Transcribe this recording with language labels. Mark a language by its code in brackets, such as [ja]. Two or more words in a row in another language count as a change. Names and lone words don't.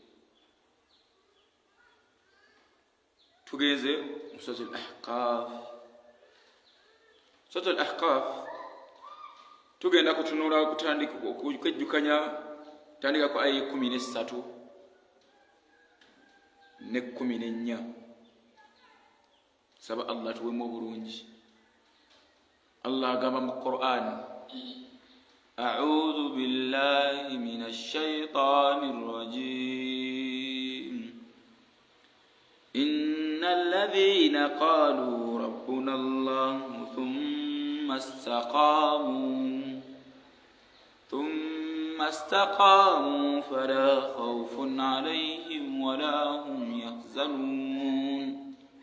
[lg] tugenze mu suratul ahqaf tugenda kutunula kwejjukanya tandika ku aya 13 ne 14 saba Allah tuwemu obulungi Allah agamba mu Qur'an [ar] أعوذ بالله من الشيطان الرجيم إن الذين قالوا ربنا الله ثم استقاموا فلا خوف عليهم ولا هم يحزنون